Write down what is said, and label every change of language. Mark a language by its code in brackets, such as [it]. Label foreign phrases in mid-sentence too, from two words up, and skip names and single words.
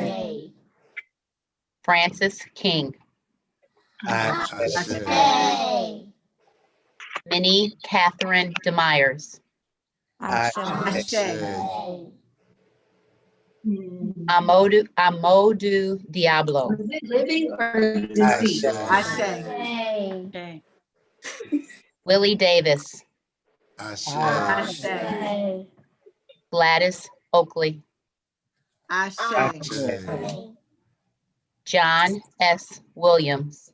[en] Francis King. Ashe. Minnie Catherine DeMyers. Ashe. Amodu Diablo. Is it living or deceased? Ashe. Willie Davis. Ashe. Gladys Oakley. Ashe. John S. Williams,